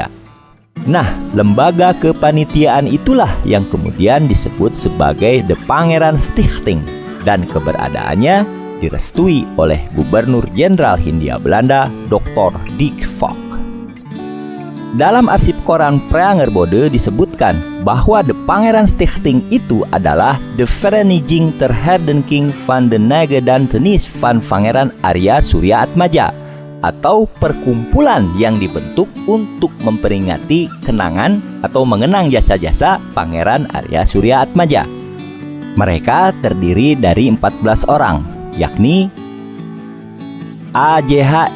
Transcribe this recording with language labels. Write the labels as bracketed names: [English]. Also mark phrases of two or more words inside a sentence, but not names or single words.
[Indonesian] Nah, lembaga kepanitiaan itulah yang kemudian disebut sebagai The Pangeran Stichting dan keberadaannya direstui oleh Gubernur Jenderal Hindia Belanda Dr. Dick Fock. Dalam arsip koran Preangerbode disebutkan bahwa The Pangeran Stichting itu adalah The Vereniging ter Herdenking van de Nagedachtenis van Pangeran Arya Suryaatmaja atau perkumpulan yang dibentuk untuk memperingati kenangan atau mengenang jasa-jasa Pangeran Arya Suryaatmaja. Mereka terdiri dari 14 orang, yakni A.J.H.